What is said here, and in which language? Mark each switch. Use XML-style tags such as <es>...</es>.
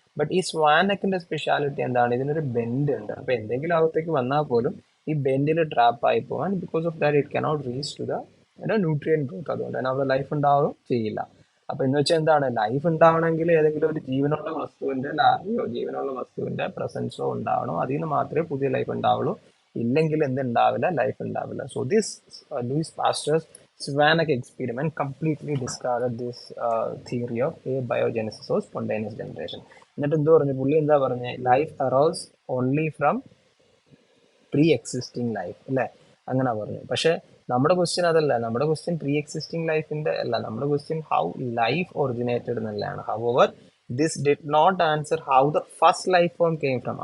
<ml>But ഈ സ്വാനക്കിന്റെ speciality എന്താണ്, ഇതിനൊരു ബെൻഡ് ഉണ്ട്. അപ്പൊ എന്തെങ്കിലും അകത്തേക്ക് വന്നാൽ പോലും ഈ ബെൻഡിൽ ട്രാപ്പ് ആയി പോകാൻ,</ml> <en>Because of that it cannot reach to the nutrient growth.</en> <ml>അതുകൊണ്ട് തന്നെ അവിടെ ലൈഫ് ഉണ്ടാവും ചെയ്യില്ല. അപ്പൊ എന്ന് വെച്ചാൽ എന്താണ്, ലൈഫ് ഉണ്ടാവണമെങ്കിൽ ഏതെങ്കിലും ഒരു ജീവനുള്ള വസ്തുവിന്റെ ലാർവയോ ജീവനുള്ള വസ്തുവിന്റെ പ്രസൻസോ ഉണ്ടാവണം. അതിൽ നിന്ന് മാത്രമേ പുതിയ ലൈഫ് ഉണ്ടാവുള്ളൂ. ഇല്ലെങ്കിൽ എന്തുണ്ടാവില്ല, ലൈഫ് ഉണ്ടാവില്ല.</ml> <en>So this Louis Pasteur's Svanek experiment completely discarded this theory of abiogenesis or spontaneous generation.</en> <ml>എന്നിട്ട് എന്ത് പറഞ്ഞു പുള്ളി, എന്താ പറഞ്ഞ,</ml> <en>life arose only from pre existing life</en> <ml>അല്ലേ, അങ്ങനെ പറഞ്ഞു. പക്ഷെ നമ്മുടെ ക്വസ്റ്റ്യൻ അതല്ല. നമ്മുടെ ക്വസ്റ്റ്യൻ പ്രീ എക്സിസ്റ്റിംഗ് ലൈഫിന്റെ അല്ല. നമ്മുടെ ക്വസ്റ്റ്യൻ</ml> <en>How life originated എന്നുള്ളതാണ്. However this did not answer how the first life form came from.</en>